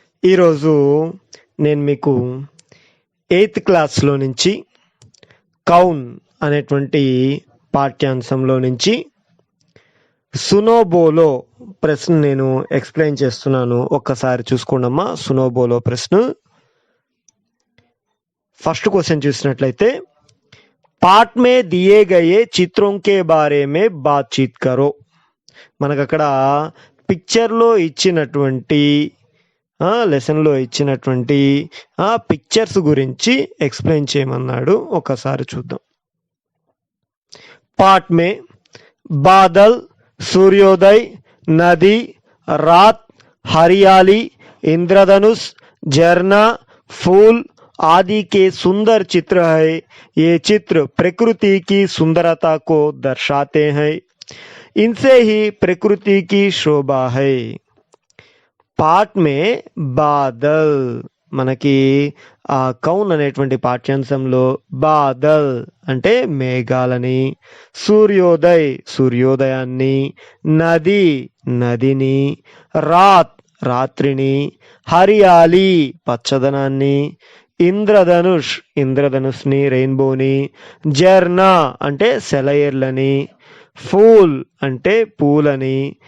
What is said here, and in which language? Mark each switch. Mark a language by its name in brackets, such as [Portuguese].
[Telugu] ఈరోజు నేను మీకు 8th క్లాస్లో నుంచి కౌన్ అనేటువంటి పాఠ్యాంశంలో నుంచి సునోబోలో ప్రశ్న నేను ఎక్స్ప్లెయిన్ చేస్తున్నాను. ఒక్కసారి చూసుకోండమ్మా. సునోబోలో ప్రశ్న ఫస్ట్ క్వశ్చన్ చూసినట్లయితే, [Hindi] पाठ में दिए गए चित्रों के बारे में बातचीत करो. [Telugu] మనకు అక్కడ పిక్చర్లో ఇచ్చినటువంటి లెసన్లో ఇచ్చినటువంటి పిక్చర్స్ గురించి ఎక్స్ప్లెయిన్ చేయమన్నాడు. ఒకసారి చూద్దాం. [Hindi] पाठ में बादल, सूर्योदय, नदी, रात, हरियाली, इंद्रधनुष, झरना, फूल आदि के सुंदर चित्र है. ये चित्र प्रकृति की सुंदरता को दर्शाते हैं. इनसे ही प्रकृति की शोभा है. पाठ में बादल [Telugu] మనకి కౌన్ అనేటువంటి పాఠ్యాంశంలో బాదల్ అంటే మేఘాలని, సూర్యోదయాన్ని, నదిని, రాత్రిని, హరియాలి పచ్చదనాన్ని, ఇంద్రధనుష్ని రెయిన్బోని, జర్నా అంటే సెలయేర్లని, ఫూల్ అంటే పూలని,